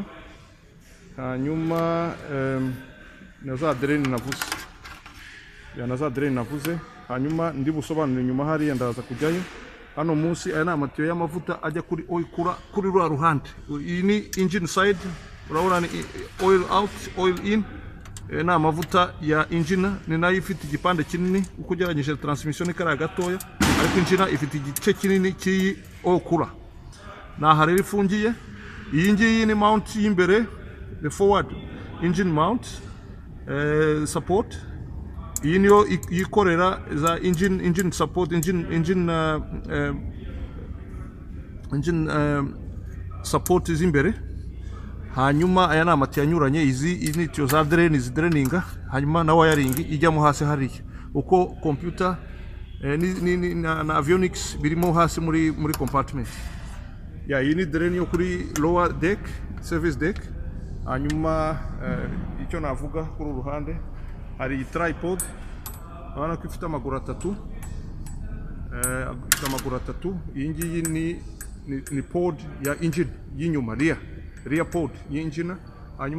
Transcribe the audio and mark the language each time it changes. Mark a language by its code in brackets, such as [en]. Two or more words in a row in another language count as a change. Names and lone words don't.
[rw] Hanyuma na za drain navuze, na za drain navuze. Hanyuma ndi busobanura inyuma hariya ndaza kujyayo. Hano munsi aya ni amatiyo y'amavuta ajya kuri kuri rwa ruhande. Iyi ni [en] engine side, [rw] urabona ni [en] oil out oil in. [rw] Ni amavuta ya engine, ni nayo ifite igipande kinini uko ugereranyije transmission ikara gatoya, ariko engine ifite igice kinini cy'iyi [en] oil cooler. [rw] Naha rero ifungiye. Iyi ngiyi ni mount y'imbere, [en] the forward engine mount support. [rw] Iyi niyo yikorera za [en] engine support, engine support [rw] z'imbere. Hanyuma aya ni amatiyo anyuranye, izi ni tiyo za drain zidraininga, hanyuma na wiring ijyamo hasi hariya. Uko computer na avionics birimo hasi muri compartment. Iyi ni drain yo kuri [en] lower deck, service deck. [rw] Hanyuma icyo navuga kuri uruhande hari tripod, urabona ko ifite amaguru atatu. Iyi ngiyi ni pod ya engine y'inyuma, [en] rear pod [rw] y'engine.